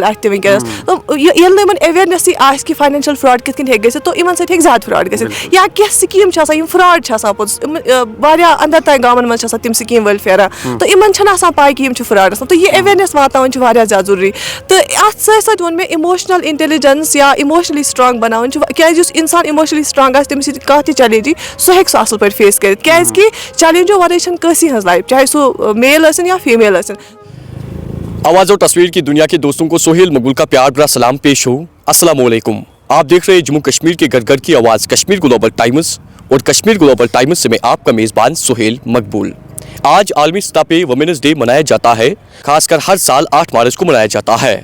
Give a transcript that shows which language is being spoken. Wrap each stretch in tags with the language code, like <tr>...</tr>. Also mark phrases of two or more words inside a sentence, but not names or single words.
<ks>اَتھِ تہِ وٕنکیٚنس ییٚلہِ نہٕ یِمن ایویرنیسٕے آسہِ کہِ</ks> <en>financial fraud</en> <ks>کِتھ کٔنۍ ہیٚکہِ گٔژھِتھ تو یِمن سۭتۍ ہیٚکہِ زیادٕ فراڈ گٔژھِتھ یا کینٛہہ سکیٖم چھِ آسان یِم فراڈ چھِ آسان پوٚتُس واریاہ اندر تانۍ گامن منٛز چھِ آسان تِم سکیٖم وٲلۍ پھیران تہٕ یِمن چھنہٕ آسان پاے کہِ یِم چھِ فراڈ آسان تہٕ یہِ ایویرنیس واتناوٕنۍ چھِ واریاہ زیادٕ ضروٗری تہٕ اَتھ سۭتۍ سۭتۍ ووٚن مےٚ</ks> <en>emotional intelligence</en> <ks>یا</ks> <en>emotionally strong</en> <ks>بناوٕنۍ چھِ کیازِ یُس انسان</ks> <en>emotionally strong</en> <ks>آسہِ تٔمِس یی کانٛہہ تہِ چیلینج یی سُہ ہیٚکہِ سُہ اصل پٲٹھۍ فیس کٔرِتھ کیازِ کہِ چیلینجو ورٲے چھنہٕ کٲنٛسے ہٕنٛز لایف چاہے سُہ میل ٲسِن یا فیٖمیل ٲسِن.</ks> <ur>آواز اور تصویر کی دنیا کے دوستوں کو سہیل مقبول کا پیار بھرا سلام پیش ہو. السلام علیکم. آپ دیکھ رہے ہیں جموں کشمیر کے گھر گھر کی آواز کشمیر گلوبل ٹائمز اور کشمیر گلوبل ٹائمز سے میں آپ کا میزبان سہیل مقبول. آج عالمی سطح پہ وومنز ڈے منایا جاتا ہے, خاص کر ہر سال 8 مارچ کو منایا جاتا ہے.</ur>